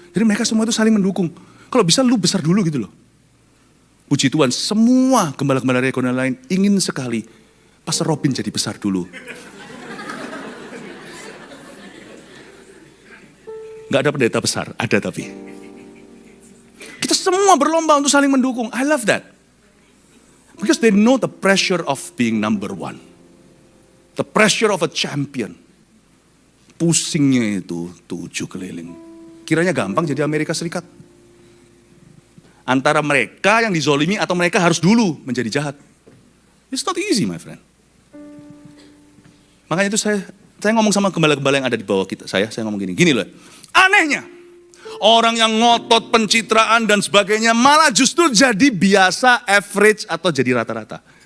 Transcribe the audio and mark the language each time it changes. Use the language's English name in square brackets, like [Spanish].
[Indonesian] Jadi mereka semua itu saling mendukung. Kalau bisa lu besar dulu gitu loh. Puji Tuhan, semua gembala-gembala regional lain ingin sekali Pastor Robin jadi besar dulu. Gak ada pendeta besar, ada tapi. Kita semua berlomba untuk saling mendukung. [English] I love that. Because they know the pressure of being number 1. The pressure of a champion. [Indonesian] Pusingnya itu 7 keliling. Kiranya gampang jadi Amerika Serikat. Antara mereka yang dizolimi atau mereka harus dulu menjadi jahat. [English] It's not easy, my friend. [Indonesian] Makanya itu saya Saya ngomong sama gembala-gembala yang ada di bawah kita. Saya ngomong gini loh. Anehnya, orang yang ngotot pencitraan dan sebagainya malah justru jadi biasa, average atau jadi rata-rata.